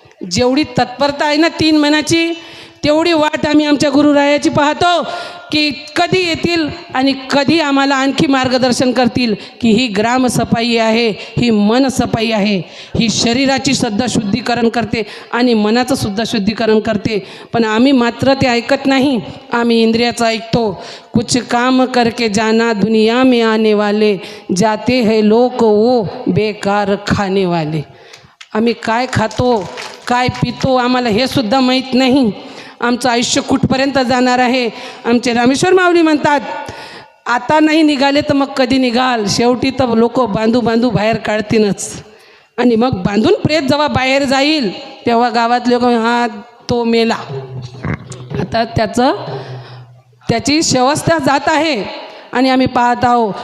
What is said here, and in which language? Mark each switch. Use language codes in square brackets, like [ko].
[mr] जेवढी तत्परता आहे ना 3 महिन्याची, तेवढी वाट आम्ही आमच्या गुरुरायाची पाहतो की कधी येतील आणि कधी आम्हाला आणखी मार्गदर्शन करतील की ही ग्रामसफाई आहे, ही मनसफाई आहे, ही शरीराची सुद्धा शुद्धीकरण करते आणि मनाचं सुद्धा शुद्धीकरण करते. पण आम्ही मात्र ते ऐकत नाही. आम्ही इंद्रियाचं ऐकतो. [hi] कुछ काम करके जाना दुनिया में आने वाले, जाते हैं लोक वो बेकार खाने वाले. [mr] आम्ही काय खातो, काय पितो, आम्हाला हे सुद्धा माहीत नाही. आमचं आयुष्य कुठपर्यंत जाणार आहे. आमचे रामेश्वर माऊली म्हणतात, आता नाही निघाले तर मग कधी निघाल. शेवटी तर लोक बांधू बांधू बाहेर काढतीलच. आणि मग बांधून प्रेत जेव्हा बाहेर जाईल तेव्हा गावातले लोक, हा तो मेला, आता त्याची व्यवस्था जात आहे आणि आम्ही पाहत आहोत.